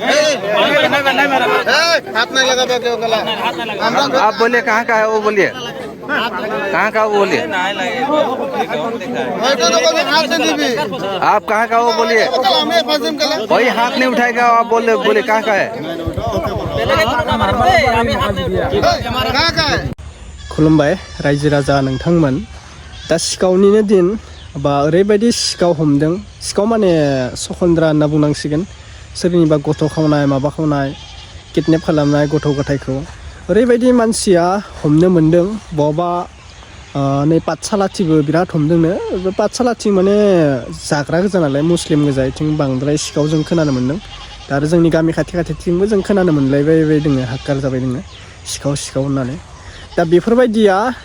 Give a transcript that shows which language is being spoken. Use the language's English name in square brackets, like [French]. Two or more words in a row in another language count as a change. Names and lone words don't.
[Hindi] हाथ नहीं लगा क्यों गला आप बोलिए कहाँ का है वो बोलिए कहाँ का वो बोलिए आप कहाँ का वो बोलिए कोई हाथ नहीं उठाएगा आप बोले कहाँ का है [Bodo] खुलुमबाय रायजो राजा नोंथांमोन दा सिखावनिनो दिन बा ओरैबायदि सिखाव हमदों सिखाव माने सखन्द्रा होनना बुंनांसिगोन सोरनिबा गथ' खावनाय माबा खावनाय किडनेप खालामनाय गथ' गथायखौ ओरैबायदि मानसिया हमनो मोनदों बहाबा नै पाठसालाथिबो बिराद हमदोंनो पाठसालाथि माने जाग्रा गोजा नालाय मुस्लिम गोजा इथिं बांद्राय सिखाव जों खोनानो मोनदों दा आरो जोंनि गामि खाथि खाथिथिंबो जों खोनानो मोनलायबाय दोङो हाक्कार जाबाय दोङो सिखाव होननानै दा बेफोरबायदिया